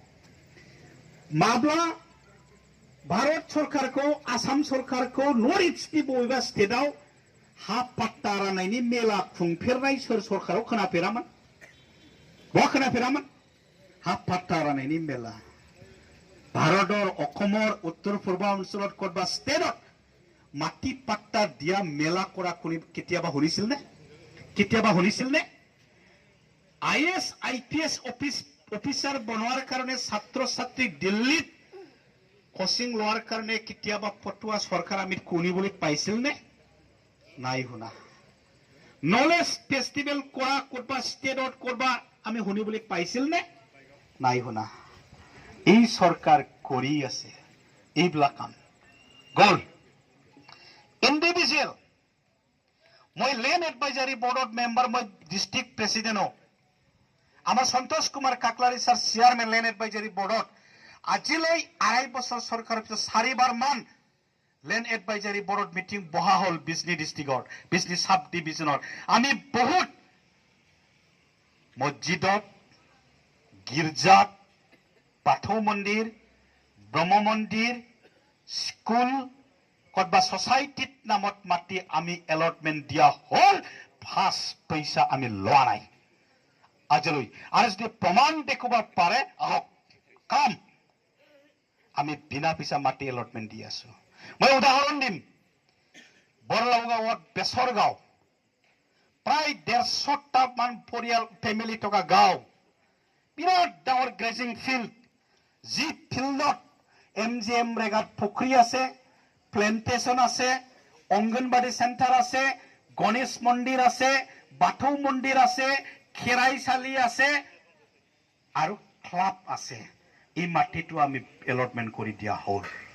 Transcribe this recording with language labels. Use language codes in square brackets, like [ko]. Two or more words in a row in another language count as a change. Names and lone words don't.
[brx] माब्ला भारत सरकारखौ आसाम सरकारखौ नर्थ इस्टनि बबेबा स्टेटआव हा पाट्टा राननायनि मेला खुंफेरनाय सोर सरकाराव खोनाफेरामोन बहा खोनाफेरामोन हा पाट्टा राननायनि मेला [as] भारतर अखমৰ उत्तर पूर्वाঞ্চলত কতবা স্টেটত মাটি পাট্টা দিয়া মেলা কৰা কোনি কেতিয়াবা শুনিছিল নে IAS IPS অফিসার বনোৱাৰ কাৰণে ছাত্ৰ ছাত্ৰী দিল্লীত কোচিং লোৱাৰ কাৰণে কেতিয়াবা ফটোৱা সরকার আমি কোনিবলৈ পাইছিল নে নাই শুনা [en] knowledge festival [as] কৰা কতবা স্টেটত কতবা আমি শুনিবলৈ পাইছিল নে নাই শুনা এই সরকার কৰি আছে এইবিলাক কাম গল ইন্ডিভিজুৱেল মই [en] land advisory [as] বোর্ডত মেম্বার মই [en] district president [as] আমার সন্তোষ কুমার কাকলারি স্যার চেয়ারম্যান [en] land advisory [as] বোর্ডত আজিলৈ 2.5 বছর সরকারের পিছত 4 মান [en] land advisory [as] বোর্ডত মিটিং বহা হল বিজনি ডিস্ট্রিক্টর বিজনি সাব ডিভিজনৰ আমি বহুত মসজিদত গির্জাত বাথৌ মন্দির ব্ৰহ্ম মন্দির স্কুল কতবা সোসাইটিত নামত মাটি আমি এলটমেন্ট দিয়া হল ফার্স্ট পয়সা আমি লোৱা নাই আজিলৈ আৰু যদি প্ৰমাণ দেখুৱাব পাৰে আহক কাম আমি বিনা পইচা মাটি এলটমেন্ট দি আছো মই উদাহৰণ দিম বৰলাউগাঁৱত বেছৰগাঁও প্ৰায় 150টা মান পৰিয়াল ফেমিলি থকা গাঁও বিৰাট ডাঙৰ [en] grazing field [as] যি ফিল্ডত MGM ৰেগাত পুখুৰী আছে প্লেন্টেশন আছে অঙ্গনবাড়ি সেন্টার আছে গণেশ মন্দির আছে বাথৌ মন্দির আছে খেৰাইশালী আছে আৰু ক্লাব আছে এই মাটিটো আমি এলটমেন্ট কৰি দিয়া হল